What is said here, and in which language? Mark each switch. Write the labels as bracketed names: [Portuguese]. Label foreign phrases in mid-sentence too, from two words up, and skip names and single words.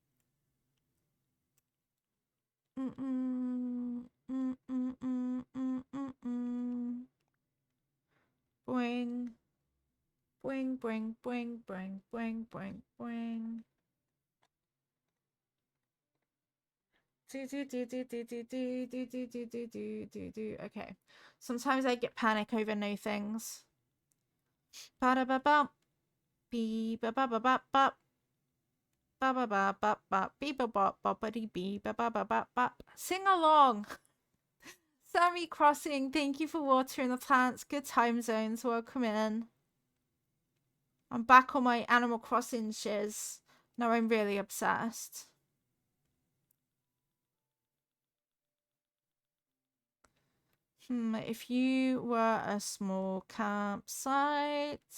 [English] Boing. Boing, boing, boing, boing, boing, boing, boing. Okay. Sometimes I get panic over no things. Ba-da-ba-bum. Bee-ba-ba-ba-ba-bop. Ba-ba-ba-ba-bop. Bee-ba-bop-bop-ba-dee-bee-ba-ba-ba-bop. Sing along. Sammy Crossing, thank you for watering the plants. Good time zones. Welcome in. I'm back on my Animal Crossing shiz. Now I'm really obsessed. If you were a small campsite.